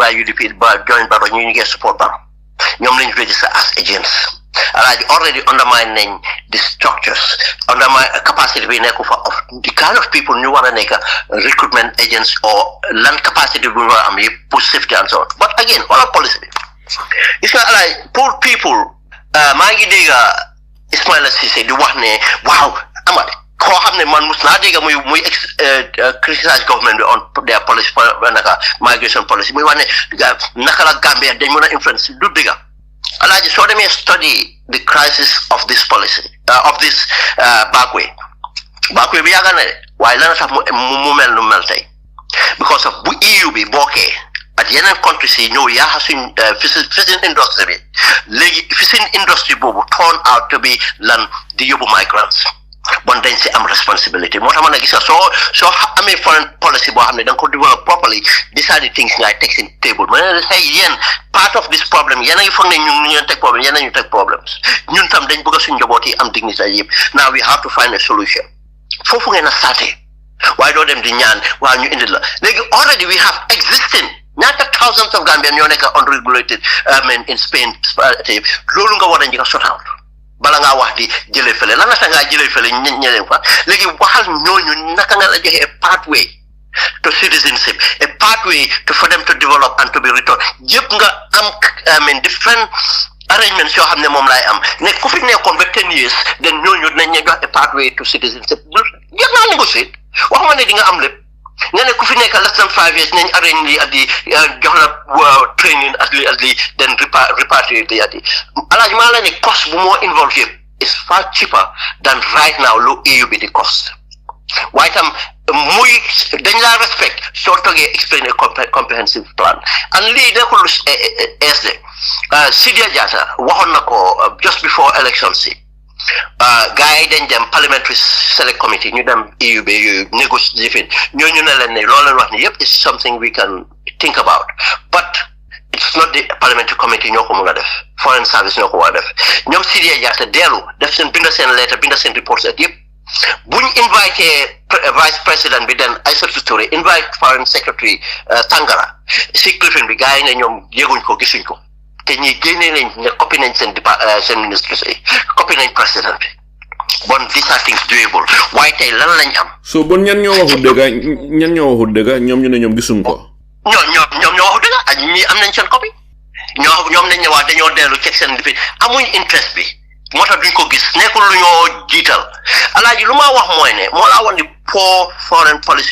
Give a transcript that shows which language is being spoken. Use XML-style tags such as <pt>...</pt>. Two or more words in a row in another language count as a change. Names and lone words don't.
<wo>bàyyi UDP join Barrow ñii ñu ngi support Barrow ñoom lañ</wo> <en>register as agents</en> <wo>alaaji</wo> <en>already undermine</en> <wo>nañ</wo> <en>the structures undermine capacity</en> <wo>bi nekku fa</wo> <en>of the kind of people</en> <wo>ñu war a nekk</wo> <en>recruitment agents or land capacity</en> <wo>bu ñu war a am yëpp pour</wo> <en>safety and so on but again</en> <wo>wala policy bi gis nga alaaji pour people maa ngi dégg Ismaila Cissé di wax ne waaw amate koo xam ne man mus naa dégg muy criticize government bi</wo> <en>on their policy</en> <wo>naka</wo> <en>migration policy</en> <wo>muy wax ne naka la Gambia dañ mën a influence du dëgg alaaji soo demee</wo> <en>study the crisis of this policy of this backway</en> <wo>bi yàgga na de waaye lana tax mu mel nu mel tey because of bu EU bi bokkee ak yeneen countries yi ñëw yaaxa suñ</wo> <en>fishing industry</en> <wo>bi léegi</wo> <en>fishing industry</en> <wo>boobu</wo> <en>turn out to be</en> <wo>lan di yóbbu migrants bon dañ si am responsibility moo tax ma ne gis nga soo amee</wo> <en>foreign policy</en> <wo>boo xam ne da nga ko</wo> <en>develop properly decide things</en> <wo>ngay teg seen table ma ne say yéen</wo> <en>part of this problem</en> <wo>yéen a ngi foog ne ñun ñu teg problème yéen a ñu teg problems ñun tam dañ bëgg suñ njaboot yi am dignité yëpp</wo> <en>now we have to find a solution</en> <wo>foofu ngeen a starté waaye doo dem di ñaan waa ñu indi la léegi</wo> <en>already we have existing</en> <wo>ñaata</wo> <en>thousands of Gambians</en> <wo>ñoo nekk unregulated</wo> <en>in Spain</en> <wo>loolu nga war a njëkk a</wo> <en>sort out</en> <wo>bala ngaa wax di jëlee fële lan la tax ngaa jëlee fële ñeneen fa léegi waxal ñooñu naka nga la joxe</wo> <en>a pathway to citizenship a pathway for them to develop and to be returned</en> <wo>yëpp nga am</wo> <en>different arrangements</en> <wo>yoo xam ne moom laay am ne ku fi nekkoon ba</wo> <en>10 years then</en> <wo>ñooñu dinañ ñu jox</wo> <en>a pathway to citizenship</en> <wo>yëpp naa négocier waxuma ne di nga am lépp nga ne ku fi nekk</wo> <en>less than 5 years</en> <wo>nañ arrange lii at di jox la training at lii then repatriate lii at di alaaji maa la ne cost bu moo involve yëpp</wo> <en>is far cheaper than right now</en> <wo>lu EU bi di cost waaye tam muy dañ laa respect soo toogee</wo> <en>explain a comprehensive plan and</en> <wo>lii nekkul SD Sidia Jatta waxoon na ko</wo> <en>just before election</en> <wo>si gars yi dañ dem</wo> <en>parliamentary select committee</en> <wo>ñu dem EU bi yooyu négocier ñooñu ne leen ne loolu leen wax ni yëpp</wo> <en>is something we can think about but it's not the parliamentary committee</en> <wo>ñoo ko mën a def</wo> <en>foreign service</en> <wo>ñoo ko war a def ñoom Sidia Jatta dellu def seen binda seen lettre binda seen report set yëpp buñ invité vice président bi den Aïssatou Touré invite</wo> <en>foreign secretary</en> <wo>Tangara si cliffin bi gars yi ne ñoom yëguñ ko gisuñ ko te ñi génnee nañ ne copy nañ seen ministres yi copy nañ président bi bon</wo> <en>these are things doable</en> <wo>waaye tey lan lañ am. so bon ñan ñoo waxul dëgg ñoom ñu ne ñoom gisuñ ko. ñoom ñoo waxul dëgg ak ñi am nañ seen copy ñoom nañ ne waa dañoo dellu check seen lifi amuñ interest bi moo tax duñ ko gis nekkul lu ñoo jiital alaaji lu ma wax mooy ne moo laa wan di</wo> <en>poor foreign policy</en>